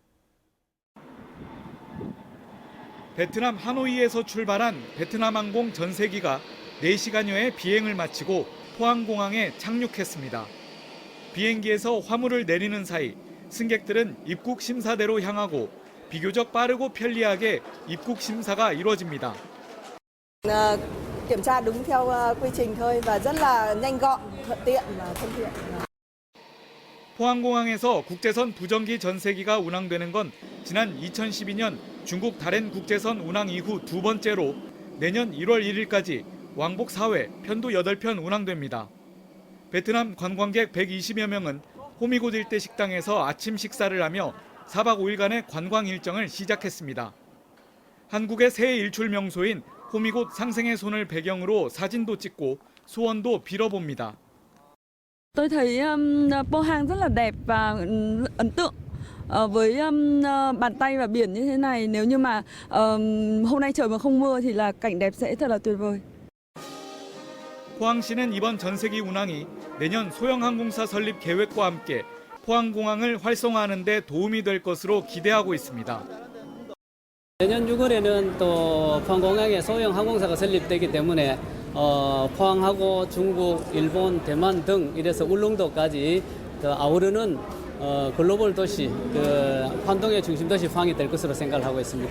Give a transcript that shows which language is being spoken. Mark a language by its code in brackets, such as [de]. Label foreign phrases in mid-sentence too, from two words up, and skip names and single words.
[ko] 베트남 하노이에서 출발한 베트남 항공 전세기가 4시간여의 비행을 마치고 포항공항에 착륙했습니다. 비행기에서 화물을 내리는 사이 승객들은 입국 심사대로 향하고 비교적 빠르고 편리하게 입국 심사가 이루어집니다. [vi] kiểm tra đúng theo quy trình thôi và rất là nhanh gọn, thuận tiện và thân thiện. [ko] 포항공항에서 국제선 부정기 전세기가 운항되는 건 지난 2012년 중국 다롄 국제선 운항 이후 두 번째로 내년 1월 1일까지 왕복 4회, 편도 8편 운항됩니다. 베트남 관광객 120여 명은 호미곶 일대 식당에서 아침 식사를 하며 4박 5일간의 관광 일정을 시작했습니다. 한국의 새해 일출 명소인 호미곶 상생의 손을 배경으로 사진도 찍고 소원도 빌어봅니다. [vi] Tôi thấy Pohang rất là đẹp và ấn tượng với bàn tay và biển như thế này. Nếu như mà hôm nay trời mà không mưa thì là cảnh đẹp sẽ thật là tuyệt vời. [ko] 포항시는 이번 전세기 운항이 내년 소형항공사 설립 계획과 함께 포항공항을 활성화하는 데 도움이 될 것으로 기대하고 있습니다. 내년 6월에는 또 포항공항에 소형 항공사가 설립되기 때문에 포항하고 중국, 일본, 대만 등 이래서 울릉도까지 아우르는 글로벌 도시, 환동의 중심 도시 포항이 될 것으로 생각을 하고 있습니다.